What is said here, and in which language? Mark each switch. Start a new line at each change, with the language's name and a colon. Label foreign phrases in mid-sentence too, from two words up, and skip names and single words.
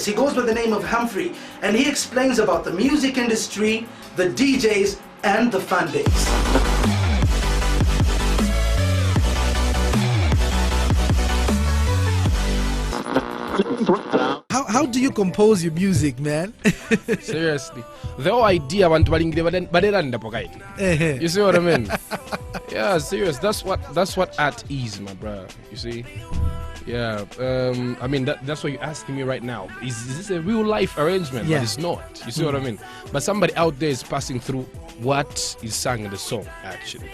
English: He goes by the name of Humphrey, and he explains about the music industry, the DJs, and the fan base. How do you compose your music, man? Seriously, the whole idea
Bemba: abantu baliranda pokaiti.
English: You see what I mean? Yeah, serious. That's what art is, my bro. You see? Yeah. I mean that's what you're asking me right now. Is this a real life arrangement? Yeah. But it's not. You see what I mean? But somebody out there is passing through what is sung in the song, actually.